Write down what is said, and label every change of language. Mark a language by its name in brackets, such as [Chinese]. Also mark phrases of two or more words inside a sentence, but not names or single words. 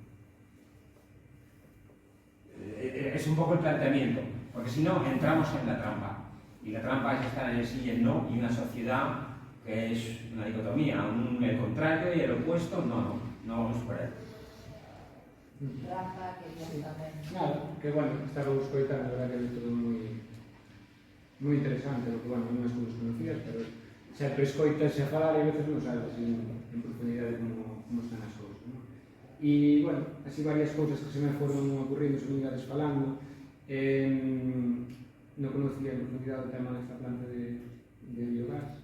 [Spanish] Es un poco el planteamiento, porque si no entramos en la trampa, y la trampa es estar en el sí y el no, y una sociedad que es una dicotomía, el contrario y el opuesto, no vamos por ahí. Rafa quería saber. [Galician] Nada, que bueno, estaba escoitando, a verdade que é todo moi interesante, porque bueno, non as cousas conocidas, pero sempre escoitas a falar e a veces non sabes en profundidade como están as cousas, non? E, bueno, así varias cousas que se me foron ocurrindo, se me ibades falando, non conocía en profundidade o tema desta planta de biogás.